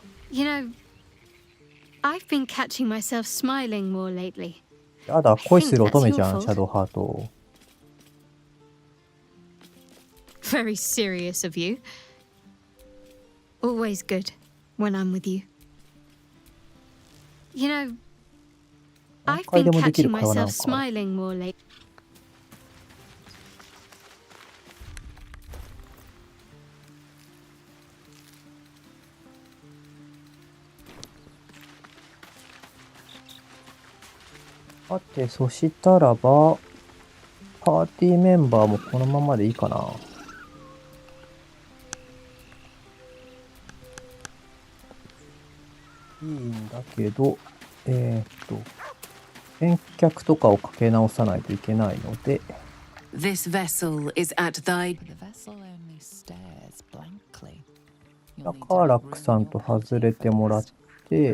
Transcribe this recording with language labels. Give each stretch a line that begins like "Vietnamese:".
English: You know, I've been catching myself smiling more lately.
Japanese: やだ、恋する乙女じゃん、シャドウハート。
English: Very serious of you. Always good when I'm with you. You know, I've been catching myself smiling more lately.
Japanese: さて、そしたらば、パーティーメンバーもこのままでいいかな。いいんだけど、返却とかをかけ直さないといけないので。
English: This vessel is at thy... The vessel only stares blankly.
Japanese: だからラックさんと外れてもらって、